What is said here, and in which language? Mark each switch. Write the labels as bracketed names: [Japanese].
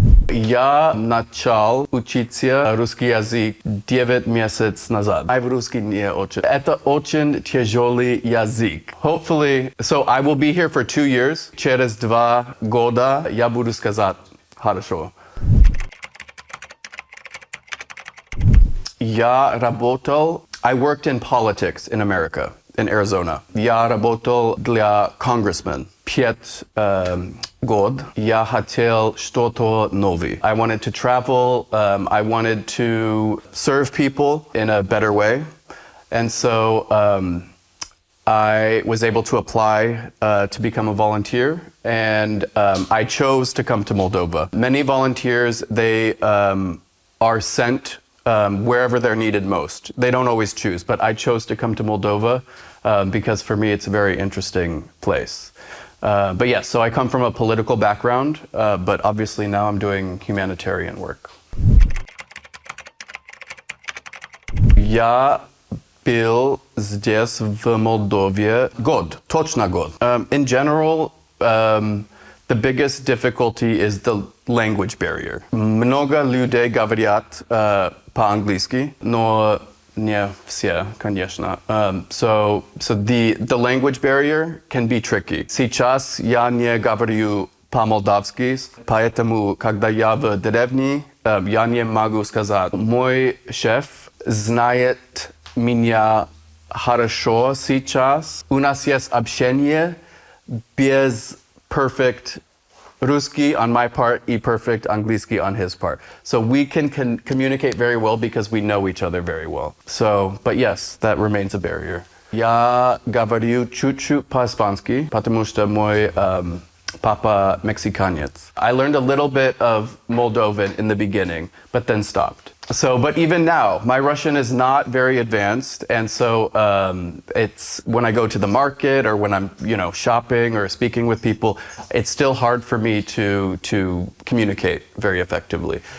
[Russian] Я начал учиться русский язык 9 месяцев назад. В русский не очень. Это очень тяжелый язык. [English] Hopefully, so I will be here for 2 years. [Russian] Через 2 года я буду сказать хорошо. Я работал, [English] I worked in politics in America, in Arizona. [Russian] Я работал для congressman. 5 год я хотел что-то новое. [English] I wanted to travel, I wanted to serve people in a better way. And so I was able to apply to become a volunteer, and I chose to come to Moldova. Many volunteers, they are sent wherever they're needed most. They don't always choose, but I chose to come to Moldova because for me it's a very interesting place. But yes, so I come from a political background, but obviously now I'm doing humanitarian work. [Russian] Я был здесь в Молдове год, точно год. [English] In general, the biggest difficulty is the language barrier. [Russian] Много людей говорят по-английски, но не все, конечно. [English] So the language barrier can be tricky. [Russian] Сейчас я не говорю по-молдавски, поэтому, когда я в деревне, я не могу сказать. Мой шеф знает меня хорошо сейчас. У нас есть общение без perfect русский [English] on my part [Russian] и perfect английский [English] on his part. So we can communicate very well because we know each other very well. So, but yes, that remains a barrier. [Russian] Я говорю чуть-чуть по-испански, потому что мой papa мексиканец. [English] I learned a little bit of Moldovan in the beginning, but then stopped. So, but even now, my Russian is not very advanced, and so it's when I go to the market or when I'm, shopping or speaking with people, it's still hard for me to communicate very effectively.